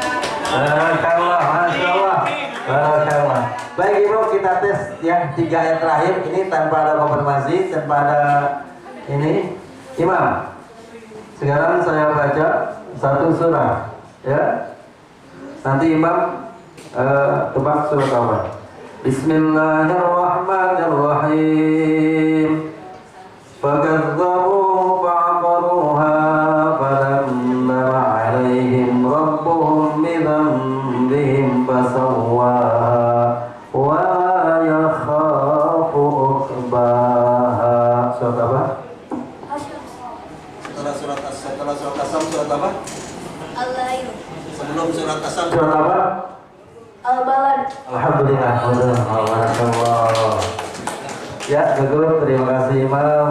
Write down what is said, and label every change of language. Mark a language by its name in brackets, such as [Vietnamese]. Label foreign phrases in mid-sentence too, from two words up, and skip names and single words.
[Indonesian] Baik Ibu, kita tes yang 3 ayat terakhir ini tanpa ada konfirmasi, tanpa ada ini. Imam, Sekarang saya baca satu surah, ya. Nanti imam tebak surat apa. [Arabic] Bismillahirrahmanirrahim. فكذبوه فعقروها فدمدم عليهم ربهم بذنبهم فسواها ولا يخاف عقباها. [Indonesian] Surat apa? Setelah surat Asam surat apa? Al-Lail. Sebelum surat Asam Surat apa? Al-Balad. Alhamdulillah. Alhamdulillah. Ya, cukup. Terima kasih Imam.